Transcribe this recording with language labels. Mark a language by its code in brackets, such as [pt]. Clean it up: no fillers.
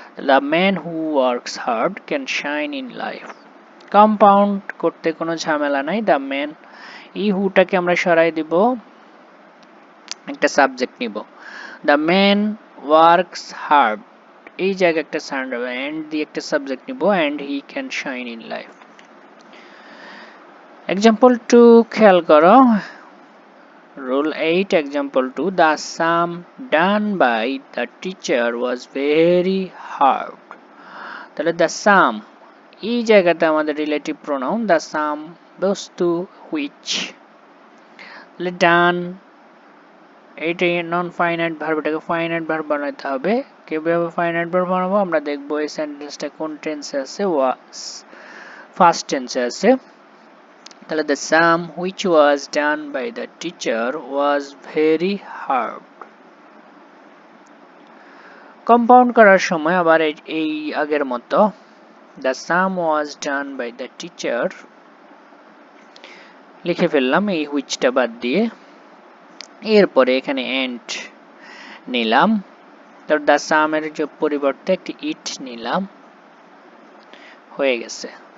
[en] The man who works hard can shine in life. [bn] Compound করতে কোনো ঝামেলা নাই। দ্য ম্যান, এই হুটাকে আমরা সরাই দিব, একটা সাবজেক্ট নিব। [en] the man works hard, [bn] এই জায়গায় একটা সাউন্ড হবে, এন্ড দিয়ে একটা সাবজেক্ট নিব, [en] And he can shine in life. [bn] Example 2 খেয়াল করো, [en] Rule 8 example 2, the sum done by the teacher was very hard। [bn] তাহলে the sum, এই জায়গাতে আমাদের রিলেটিভ প্রোনাউন the sum, বস্তু which। তাহলে done, এইটা নন ফাইনাইট ভার্ব, এটাকে ফাইনাইট ভার্ব বানাতে হবে। কিভাবে ফাইনাইট ভার্ব বানাবো আমরা দেখবো। এই সেন্টেন্সটা কোন টেন্সে আছে, ওয়াজ, ফার্স্ট টেন্সে আছে। [en] তাহলে the sum which was done by the teacher was very hard। [bn] Compound করার সময় আবার এই আগের মতো [en] the sum was done by the teacher [bn] লিখে ফেললাম এই whichটা বাদ দিয়ে। এরপরে এখানে এন্ড নিলাম, তো the sum এর যে পরিবর্তে একটি ইট নিলাম, হয়ে গেছে।